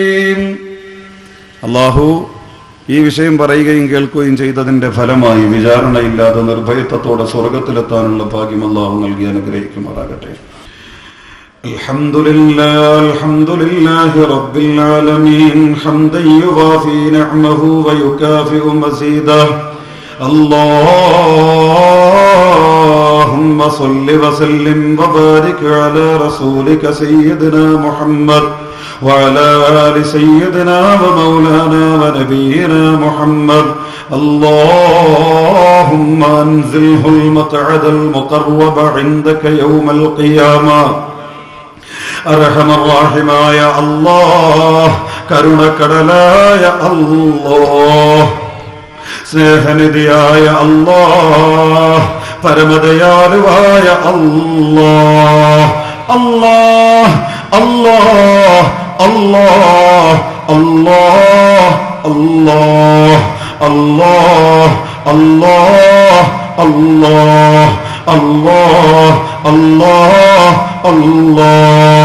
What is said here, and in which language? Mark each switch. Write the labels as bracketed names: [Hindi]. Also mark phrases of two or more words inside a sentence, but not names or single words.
[Malayalam] അല്ലാഹു ഈ വിഷയം പറയുകയും കേൾക്കുകയും ചെയ്തതിന്റെ ഫലമായി വിചാരണയില്ലാതെ നിർഭയത്വത്തോടെ സ്വർഗത്തിലെത്താനുള്ള ഭാഗ്യം അല്ലാഹു നൽകി അനുഗ്രഹിക്കുമാറാകട്ടെ. [Arabic] الحمد لله رب العالمين حمدا يوافي نعمه ويكافئ مزيده. اللهم صل وسلم وبارك على رسولك سيدنا محمد وعلى آل سيدنا ومولانا ونبينا محمد. اللهم أنزله المقعد المقرب عندك يوم القيامة. أرحم الراحمين يا الله കരുണക്കടലായ [Malayalam] അല്ലാഹ് സ്നേഹനിധിയായ അല്ലാഹ് പരമദയാലുവായ അല്ലാഹ് അല്ലാഹ് അല്ലാഹ് അല്ലാഹ് അല്ലാഹ് അല്ലാഹ് അല്ലാഹ് അല്ലാഹ് അല്ലാഹ് അല്ലാഹ് അല്ലാഹ് അല്ലാഹ്.